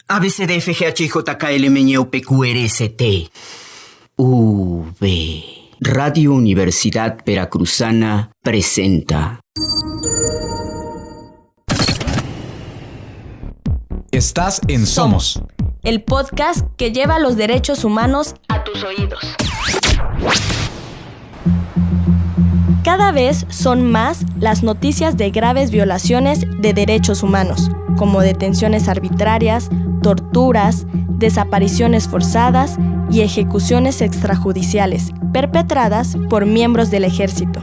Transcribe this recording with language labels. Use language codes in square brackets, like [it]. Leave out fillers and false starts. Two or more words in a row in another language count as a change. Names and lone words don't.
[es] A, B, C, D, F, G, H, I, J, K, L, M, N, O, P, Q, R, S, T, U, V. Radio Universidad Veracruzana presenta. Estás en Somos, el podcast que lleva los derechos humanos a tus oídos. Cada vez son más las noticias de graves violaciones de derechos humanos, como detenciones arbitrarias, torturas, desapariciones forzadas y ejecuciones extrajudiciales perpetradas por miembros del ejército.